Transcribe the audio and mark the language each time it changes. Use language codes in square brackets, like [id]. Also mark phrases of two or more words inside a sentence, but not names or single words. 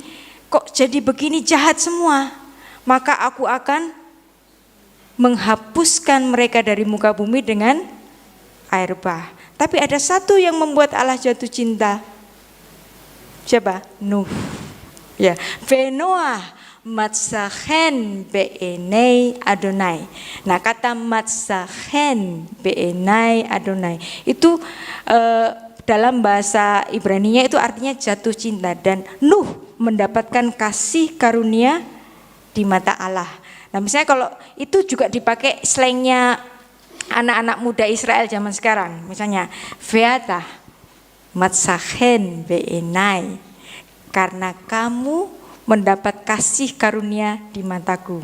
[id] Kok jadi begini, jahat semua? Maka aku akan menghapuskan mereka dari muka bumi dengan air bah. Tapi ada satu yang membuat Allah jatuh cinta. Siapa? Nuh. Ya, [he] ונח מצא חן בעיני אדוני. [id] Nah, kata [he] מצא חן בעיני אדוני [id] itu dalam bahasa Ibraninya itu artinya jatuh cinta, dan Nuh mendapatkan kasih karunia di mata Allah. Nah, misalnya kalau itu juga dipakai slangnya anak-anak muda Israel zaman sekarang, misalnya [he] ואתה מצאת חן בעיני, [id] karena kamu mendapat kasih karunia di mataku.